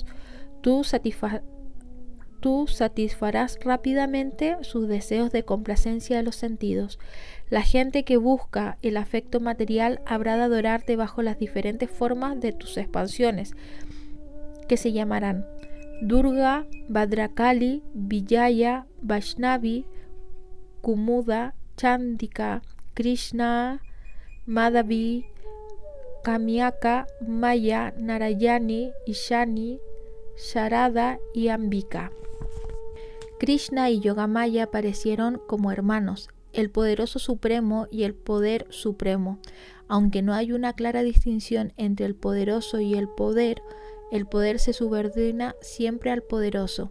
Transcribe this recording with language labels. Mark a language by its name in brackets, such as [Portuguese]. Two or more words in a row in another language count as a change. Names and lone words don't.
[Spanish] Tú satisfarás rápidamente sus deseos de complacencia de los sentidos. La gente que busca el afecto material habrá de adorarte bajo las diferentes formas de tus expansiones, que se llamarán Durga, Bhadrakali, Vijaya, Vaishnavi, Kumuda, Chandika, Krishna, Madhavi, Kamyaka, Maya, Narayani, Ishani, Sharada y Ambika. Krishna y Yogamaya aparecieron como hermanos, el poderoso supremo y el poder supremo. Aunque no hay una clara distinción entre el poderoso y el poder se subordina siempre al poderoso.